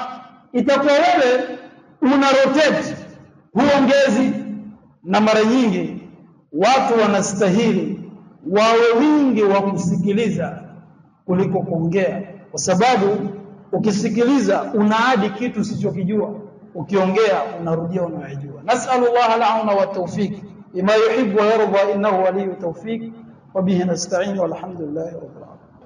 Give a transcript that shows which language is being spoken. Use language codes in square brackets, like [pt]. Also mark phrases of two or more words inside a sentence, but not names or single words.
[sw] Itakuwa wewe una rotate, huongezi. Na mara nyingi watu wanastahili wawe wingi wa kusikiliza kuliko kuongea, kwa sababu ukisikiliza unaadi kitu usichokijua, ukiongea unarudia unayojua. [ar] نسأل الله العون والتوفيق بما يحب ويرضى إنه ولي التوفيق وبه نستعين والحمد لله رب العالمين.